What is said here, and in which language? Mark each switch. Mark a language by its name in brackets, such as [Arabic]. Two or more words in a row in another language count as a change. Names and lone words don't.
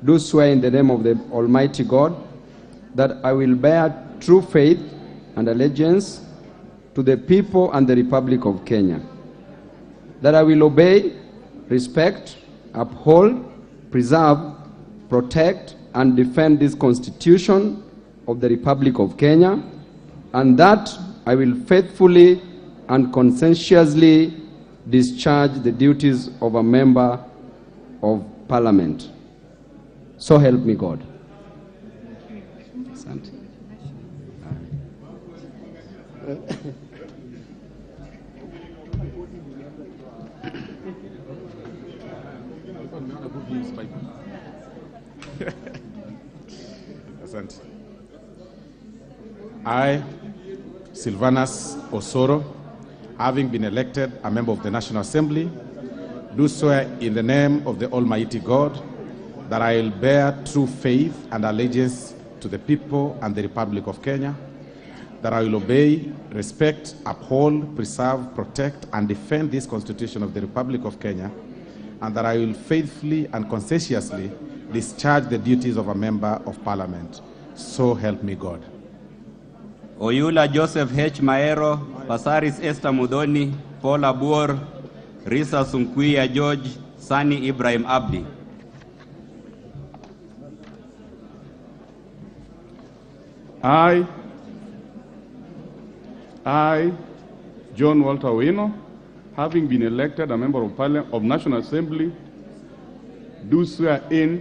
[English] do swear in the name of the Almighty God that I will bear true faith and allegiance to the people and the Republic of Kenya, that I will obey, respect, uphold, preserve, protect, and defend this Constitution of the Republic of Kenya, and that I will faithfully and conscientiously discharge the duties of a member of Parliament. So help me God. [Swahili] Asante. Asante. [English] I, Silvanus Osoro, having been elected a member of the National Assembly, do swear in the name of the Almighty God that I will bear true faith and allegiance to the people and the Republic of Kenya, that I will obey, respect, uphold, preserve, protect, and defend this Constitution of the Republic of Kenya, and that I will faithfully and conscientiously discharge the duties of a member of Parliament. So help me God. Oyula Joseph H. Maero, Pasaris Esther Mudoni, Paul Abuor, Risa Sunkuya George, Sani Ibrahim Abdi. I, John Walter Owino, having been elected a member of Parliament of National Assembly, do swear in